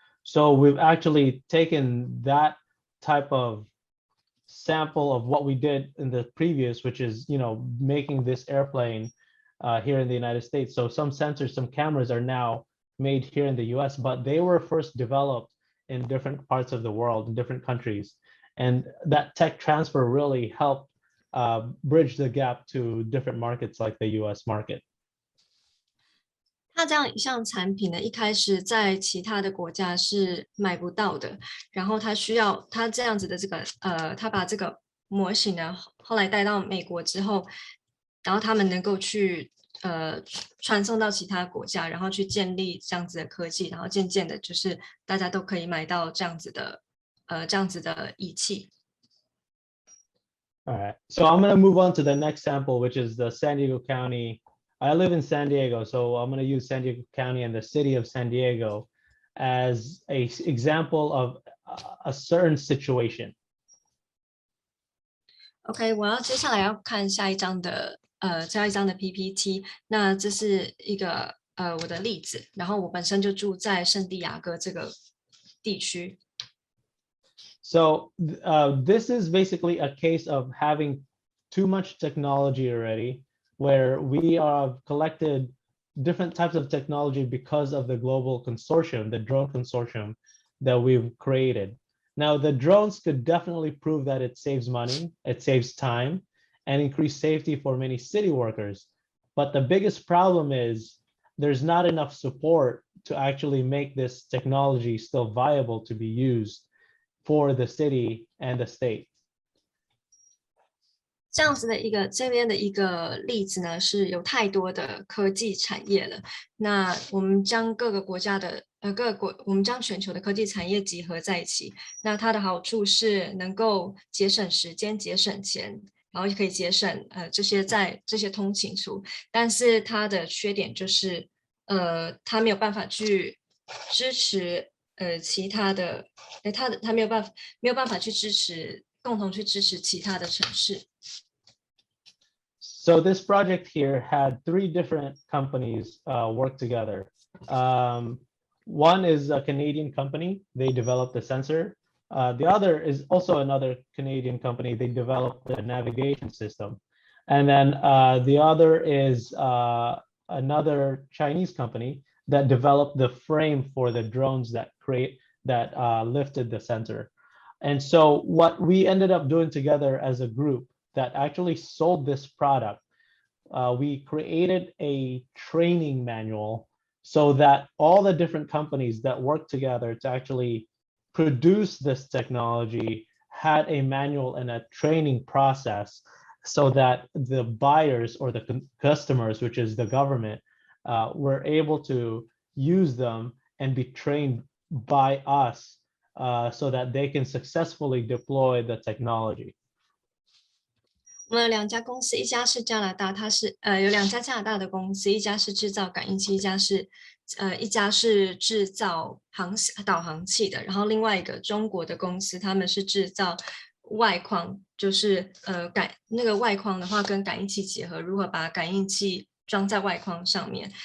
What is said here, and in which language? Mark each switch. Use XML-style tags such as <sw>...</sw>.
<en>So we've actually taken that type of sample of what we did in the previous, which is, making this airplane here in the United States. So some sensors, some cameras are now made here in the US, but they were first developed in different parts of the world, in different countries. And that tech transfer really helped bridge the gap to different markets like the US market.</en> <zh>它这样一项产品呢，一开始在其他的国家是买不到的，然后它这样子的这个它把这个模型呢，后来带到美国之后，然后他们能够去传送到其他国家，然后去建立这样子的科技，然后渐渐的，就是大家都可以买到这样子的仪器。</zh> <en>All right, so I'm going to move on to the next sample, which is the San Diego County. I live in San Diego, so I'm going to use San Diego County and the city of San Diego as an example of a certain situation.</en> <zh>OK， 我接下来要看下一张的 PPT。那这是一个我的例子，然后我本身就住在圣地亚哥这个地区。</zh> <en>So this is basically a case of having too much technology already, where we have collected different types of technology because of the global consortium, the drone consortium that we've created. Now, the drones could definitely prove that it saves money, it saves time, and increase safety for many city workers. But the biggest problem is there's not enough support to actually make this technology still viable to be used for the city and the state.</en> <zh>这样子的这边的一个例子呢，是有太多的科技产业了。那我们将各个国家的我们将全球的科技产业集合在一起。那它的好处是能够节省时间、节省钱，然后也可以节省这些通勤途。但是它的缺点就是它没有办法去支持其他的，它没有办法去共同去支持其他的城市。</zh> <en>So this project here had 3 different companies work together. One is a Canadian company. They developed the sensor. The other is also another Canadian company. They developed the navigation system. And then the other is another Chinese company that developed the frame for the drones that lifted the sensor. And so what we ended up doing together as a group that actually sold this product, we created a training manual so that all the different companies that work together to actually produce this technology had a manual and a training process so that the buyers or the customers, which is the government, were able to use them and be trained by us so that they can successfully deploy the technology.</en> <zh>我们有两家公司，一家是加拿大，它是有两家加拿大的公司，一家是制造感应器，一家是制造导航器的，然后另外一个中国的公司，他们是制造外框，就是那个外框的话跟感应器结合，如何把感应器装在外框上面。</zh>